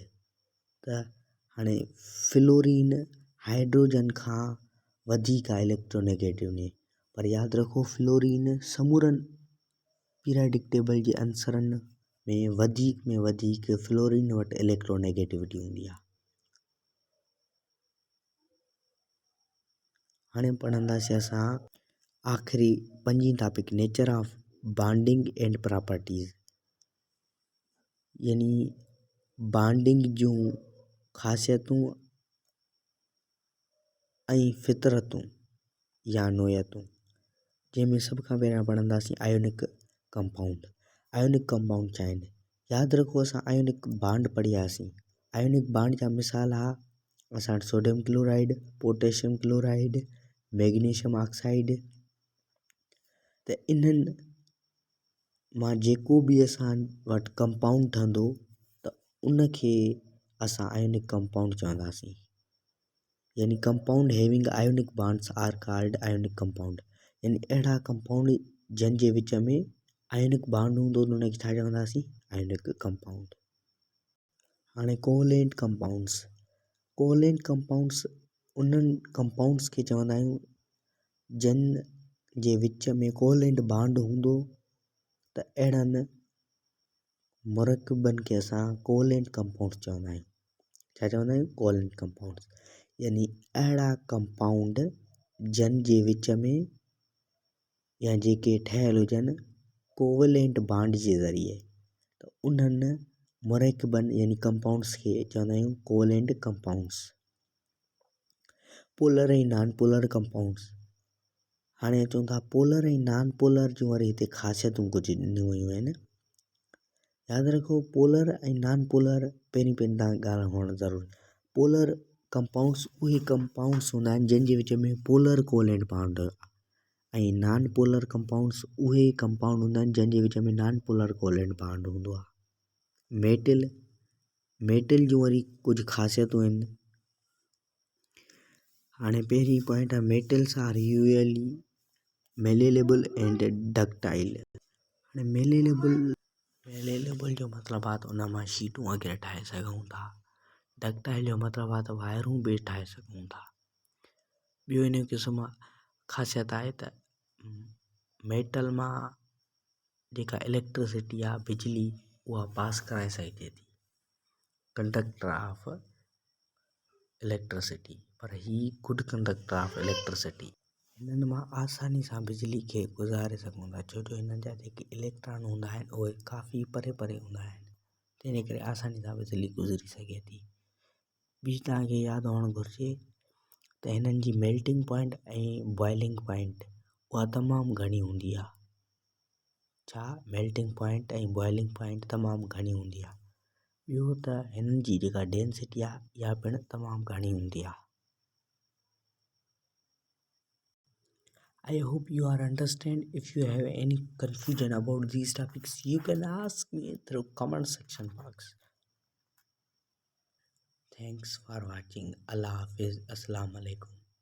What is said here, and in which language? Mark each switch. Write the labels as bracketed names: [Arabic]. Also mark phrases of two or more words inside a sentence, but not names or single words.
[Sindhi] त हाणे फ्लोरीन हाइड्रोजन खां वधीक आहे इलेक्ट्रोनेगेटिव में, पर यादि रखो फ्लोरीन समूरनि [English] periodic table [Sindhi] जे अंसरनि में वधीक फ्लोरीन वटि इलेक्ट्रोनेगेटिविटी हूंदी आहे। हाणे पढ़ंदासीं असां आख़िरी 5 टॉपिक [English] nature of bonding and properties, [Sindhi] यानी बॉन्डिंग जूं ख़ासियतूं ऐं फितरतूं या नोयतूं, जंहिंमें सभ खां पहिरियां पढ़ंदासीं [English] ionic compound. ionic compound [Sindhi] छा आहिनि? याद रखो असां [English] ionic bond [Sindhi] पढ़ियासीं। [English] ionic bond [Sindhi] जा मिसाल हा असां [English] sodium chloride, potassium chloride, magnesium oxide. [Sindhi] त इन्हनि मां जेको बि असां वटि कंपाउंड ठहंदो त उनखे असां [English] ionic compound [Sindhi] चवंदासीं। [English] यानी compound having ionic bonds are called ionic compound। [Sindhi] यानी अहिड़ा कंपाउंड जंहिंजे विच में [English] ionic bond [Sindhi] हूंदो त उनखे छा चवंदासीं, [English] ionic compound. [Sindhi] हाणे [English] covalent compounds, covalent compounds [Sindhi] उन्हनि कंपाउंड्स खे चवंदा आहियूं जिन जे विच में [English] covalent bond [Sindhi] हूंदो त अहिड़नि मुरकबनि खे असां [English] covalent compounds [Sindhi] चवंदा आहियूं। छा चवंदा आहियूं, [English] covalent compounds. [Sindhi] यानी अहिड़ा कंपाउंड जिन जे विच में या जेके ठहियल हुजनि [English] covalent bond [Sindhi] जे ज़रिए, त उन्हनि मुरकबनि यानी कंपाउंड्स खे चवंदा आहियूं [English] covalent compounds. polar ऐं non polar compounds। [Sindhi] हाणे अचूं था पोलर ऐं [English] non polar [Sindhi] जूं वरी हिते ख़ासियतूं कुझु ॾिनियूं वयूं आहिनि। यादि रखो पोलर ऐं [English] non polar [Sindhi] पहिरीं तव्हां ॻाल्हि हुअणु ज़रूरी। [English] polar compounds [Sindhi] उहे कंपाउंड्स हूंदा आहिनि जंहिंजे विच में [English] polar covalent bond [Sindhi] ऐं [English] non polar compounds [Sindhi] उहे कंपाउंड हूंदा आहिनि जंहिंजे विच में [English] non polar covalent bond [Sindhi] हूंदो आहे। मेटल जूं वरी कुझु ख़ासियतूं आहिनि। हाणे पहिरीं पॉइंट आहे [English] metals are usually malleable and ductile. [Sindhi] हाणे मेलेलेबल जो मतिलबु आहे त उन मां शीटूं वग़ैरह ठाहे सघूं था। डक्टाइल जो मतिलबु आहे त वायरूं बि ठाहे सघूं था। ॿियो इन जो क़िस्म ख़ासियत आहे त मेटल मां जेका इलेक्ट्रिसिटी आहे बिजली उहा पास कराए सघिजे थी, [English] conductor of electricity. [Sindhi] पर ही [English] good conductor of electricity. [Sindhi] हिननि मां आसानी सां बिजली खे गुज़ारे सघूं था, छो जो हिननि जा जेके इलेक्ट्रॉन हूंदा आहिनि उहे काफ़ी परे परे हूंदा आहिनि, तंहिंजे करे आसानी सां बिजली गुज़री सघे थी। ॿी तव्हांखे यादि हुअणु घुरिजे त हिननि जी [English] melting point [Sindhi] ऐं [English] boiling point [Sindhi] उहा तमामु घणी हूंदी आहे। छा, [English] melting point [Sindhi] ऐं [English] boiling point [Sindhi] तमामु घणी हूंदी आहे। ॿियो त हिननि जी जेका डेंसिटी आहे इहा पिणु तमामु घणी हूंदी आहे। [English] I hope you are understand. If you have any confusion about these topics, you can ask me through comment section box. Thanks for watching. Allah Hafiz. [Arabic] Assalamu alaikum.